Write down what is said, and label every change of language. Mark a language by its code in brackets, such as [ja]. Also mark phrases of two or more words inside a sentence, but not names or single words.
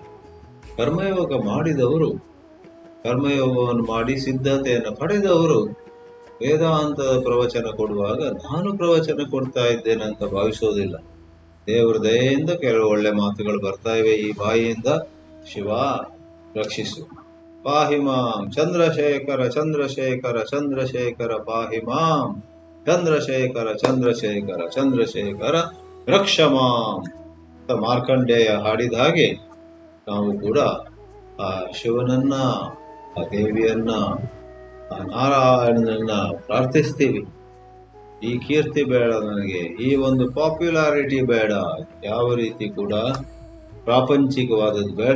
[kn] ಕರ್ಮಯೋಗ ಮಾಡಿದವರು, ಕರ್ಮಯೋಗವನ್ನು ಮಾಡಿ ಸಿದ್ಧತೆಯನ್ನು ಪಡೆದವರು ವೇದಾಂತದ ಪ್ರವಚನ ಕೊಡುವಾಗ ನಾನು ಪ್ರವಚನ ಕೊಡ್ತಾ ಇದ್ದೇನೆ ಅಂತ ಭಾವಿಸೋದಿಲ್ಲ. ದೇವರ ದಯೆಯಿಂದ ಕೆಲವು ಒಳ್ಳೆ ಮಾತುಗಳು ಬರ್ತಾ ಇವೆ ಈ ಬಾಯಿಯಿಂದ. ಶಿವ ರಕ್ಷಿಸು. [sa] ಪಾಹಿ ಮಾಂ ಚಂದ್ರಶೇಖರ ಚಂದ್ರಶೇಖರ ಚಂದ್ರಶೇಖರ ಪಾಹಿ ಮಾಂ ಚಂದ್ರಶೇಖರ ಚಂದ್ರಶೇಖರ ಚಂದ್ರಶೇಖರ ರಕ್ಷ ಮಾಂ [kn] ಅಂತ ಮಾರ್ಕಂಡೇಯ ಹಾಡಿದ ಹಾಗೆ ನಾವು ಕೂಡ ಆ ಶಿವನನ್ನ, ಆ ದೇವಿಯನ್ನ, ಆ ನಾರಾಯಣನನ್ನ ಪ್ರಾರ್ಥಿಸ್ತೀವಿ. ಈ ಕೀರ್ತಿ ಬೇಡ ನನಗೆ, ಈ ಒಂದು ಪಾಪ್ಯುಲಾರಿಟಿ ಬೇಡ, ಯಾವ ರೀತಿ ಕೂಡ ಪ್ರಾಪಂಚಿಕವಾದದ್ದು ಬೇಡ.